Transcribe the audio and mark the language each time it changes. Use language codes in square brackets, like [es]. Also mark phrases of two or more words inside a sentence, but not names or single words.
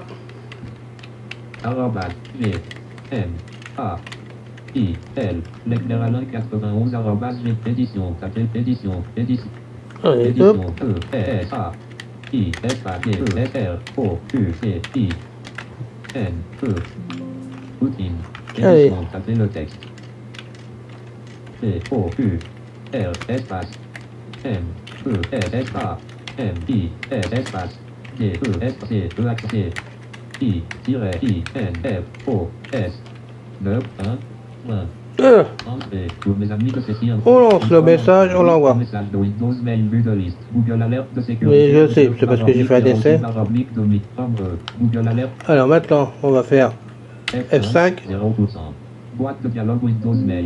[fr] Arrobas, Leclerc Alain 91 arrobas édition, édition. Allez, hop. Poutine. Allez. Tapez le texte. C-O-U-R espace M-E-S-A-M-I-S espace D-E-S-C-E-I-I-N-F-O-S 9 1 On lance le message, on l'envoie. Oui, je sais, c'est parce que j'ai fait un essai. Alors maintenant, on va faire F5. Boîte de dialogue Windows Mail.